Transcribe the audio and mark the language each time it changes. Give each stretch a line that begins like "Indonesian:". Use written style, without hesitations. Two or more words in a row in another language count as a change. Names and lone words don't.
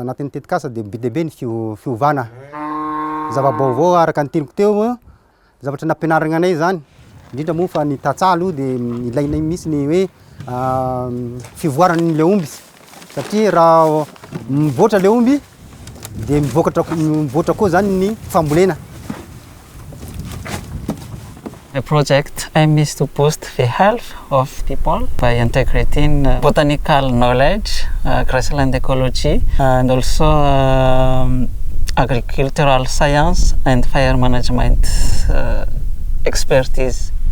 Malagasy: Anatin'ny tetikasa dia be dia be ny fiovana. Zava-baovao araka ny teniko teo, zavatra nampianarana anay zany. Indrindra moa fa ny tatsalo dia ilainay misy ny hoe fivoarany le omby, satria raha mivoatra le omby dia mivoatra koa zany ny fambolena.
English: The project aim is to boost the health of people by integrating botanical knowledge, grassland ecology, and also agricultural science and fire management expertise.